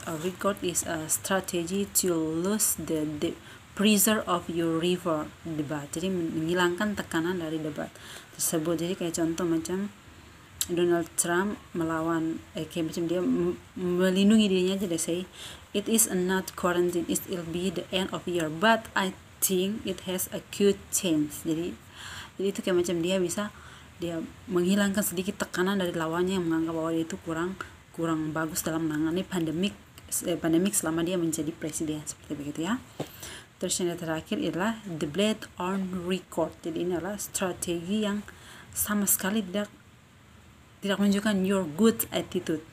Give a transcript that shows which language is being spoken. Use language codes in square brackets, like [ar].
[en] A record is a strategy to lose the pressure of your rival debat. [id] Jadi menghilangkan tekanan dari debat tersebut. Jadi kayak contoh macam Donald Trump melawan kayak macam dia melindungi dirinya aja deh, [en] say it is not quarantine, it will be the end of year, but I think it has a good chance. [id] Jadi itu kayak macam dia bisa menghilangkan sedikit tekanan dari lawannya yang menganggap bahwa dia itu kurang bagus dalam menangani pandemik selama dia menjadi presiden seperti begitu ya. Terus yang terakhir adalah the blade on record. Jadi ini adalah strategi yang sama sekali tidak menunjukkan [en] your good attitude.